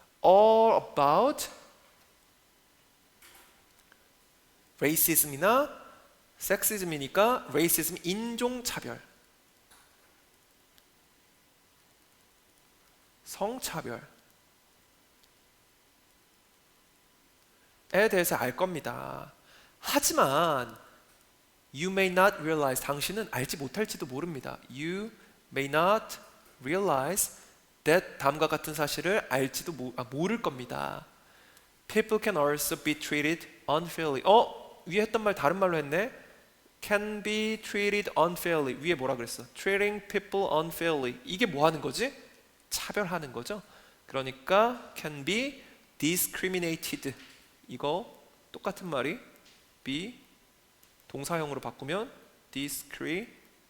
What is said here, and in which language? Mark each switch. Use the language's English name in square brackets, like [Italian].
[English] all about [Korean] racism이나 섹시즘이니까 racism, 인종차별, 성차별에 대해서 알 겁니다. 하지만 [English] you may not realize, [Korean] 당신은 알지 못할지도 모릅니다. [English] You may not realize that, [Korean] 다음과 같은 사실을 알지도 모를 겁니다. [English] People can also be treated unfairly. [Korean] 위에 했던 말 다른 말로 했네. [English] Can be treated unfairly. [Korean] 위에 뭐라 그랬어? [English] Treating people unfairly. [Korean] 이게 뭐 하는 거지? 차별하는 거죠. 그러니까 [English] can be discriminated. [Korean] 이거 똑같은 말이 be 동사형으로 바꾸면 discriminated.